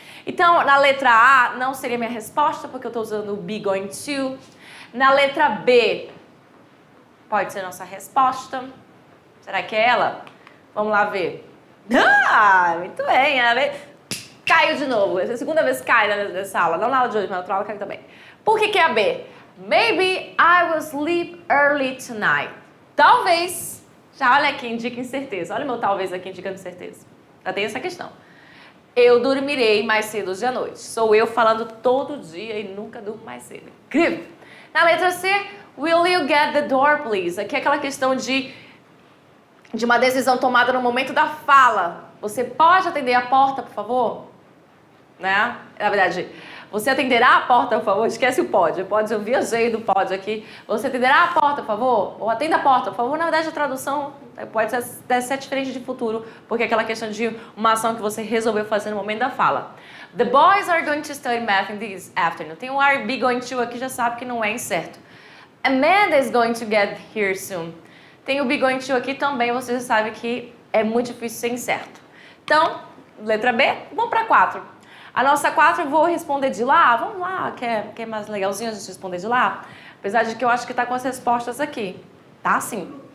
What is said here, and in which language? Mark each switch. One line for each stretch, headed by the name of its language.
Portuguese: Então, na letra A, não seria minha resposta, porque eu estou usando o be going to. Na letra B, pode ser nossa resposta. Será que é ela? Vamos lá ver. Ah, muito bem. Caiu de novo. Essa é a segunda vez que cai nessa aula. Não na aula de hoje, mas na outra aula caiu também. Por que é a B?
English: Maybe I will sleep early tonight.
Portuguese: Talvez. Já olha aqui, indica incerteza. Olha o meu talvez aqui indicando certeza. Já tem essa questão. Eu dormirei mais cedo hoje à noite. Sou eu falando todo dia e nunca durmo mais cedo. Incrível. Na letra C,
English: will you get the door, please?
Portuguese: Aqui é aquela questão de uma decisão tomada no momento da fala. Você pode atender a porta, por favor? Né? Na verdade, você atenderá a porta, por favor? Esquece o pode. Eu viajei do pode aqui. Você atenderá a porta, por favor? Ou atenda a porta, por favor? Na verdade, a tradução pode ser diferente de futuro, porque é aquela questão de uma ação que você resolveu fazer no momento da fala.
English: The boys are going to study math in this afternoon.
Portuguese: Tem o are be going to aqui, já sabe que não é incerto.
English: Amanda is going to get here soon.
Portuguese: Tem o be going to aqui também, você já sabe que é muito difícil ser incerto. Então, letra B, vamos para 4. A nossa 4 eu vou responder de lá. Vamos lá, quer mais legalzinho a gente responder de lá? Apesar de que eu acho que está com as respostas aqui. Tá sim.